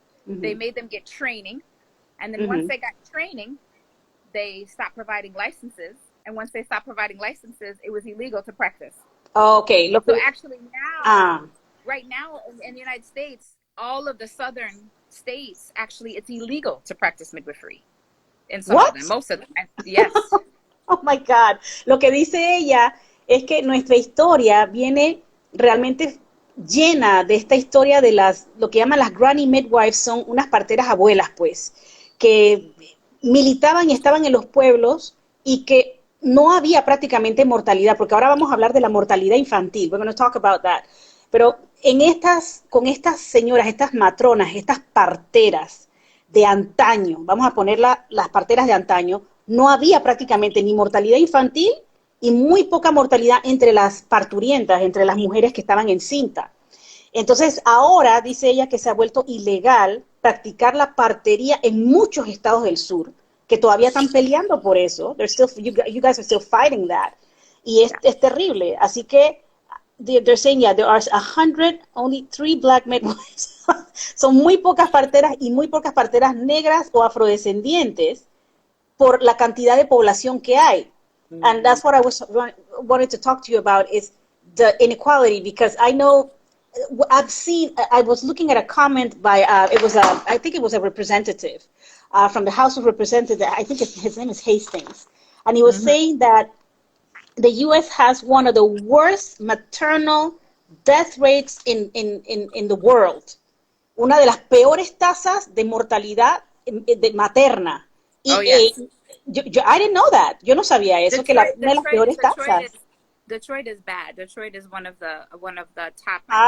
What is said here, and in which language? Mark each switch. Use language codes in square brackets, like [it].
[en] They made them get training. And then once they got training, they stopped providing licenses. And once they stopped providing licenses, it was illegal to practice. Okay. So actually now, right now in the United States, all of the southern states, actually, it's illegal to practice midwifery. In some of them, most of them. Yes. Oh my God. [es] Lo que dice ella es que nuestra historia viene realmente llena de esta historia de lo que llaman las granny midwives, son unas parteras abuelas, pues, que militaban y estaban en los pueblos y que no había prácticamente mortalidad, porque ahora vamos a hablar de la mortalidad infantil. [en] We're going to talk about that. [es] Pero con estas señoras, estas matronas, estas parteras de antaño, vamos a poner las parteras de antaño, no había prácticamente ni mortalidad infantil y muy poca mortalidad entre las parturientas, entre las mujeres que estaban encinta. Entonces, ahora dice ella que se ha vuelto ilegal practicar la partería en muchos estados del sur, que todavía están peleando por eso. [en] You guys are still fighting that. [es] Y es terrible. Así que [en] they're saying, yeah, there are 100, only 3 Black midwives. [es] Son muy pocas parteras y muy pocas parteras negras o afrodescendientes por la cantidad de población que hay. [en] And that's what I wanted to talk to you about is the inequality, because I know I was looking at a comment by, I think it was a representative from the House of Representatives. I think his name is Hastings. And he was saying that the U.S. has one of the worst maternal death rates in the world. [es] Una de las peores tasas de mortalidad materna. Yes. [en] I didn't know that. [es] Yo no sabía eso, que una de las peores tasas. [en] Detroit is bad. Detroit is one of the top.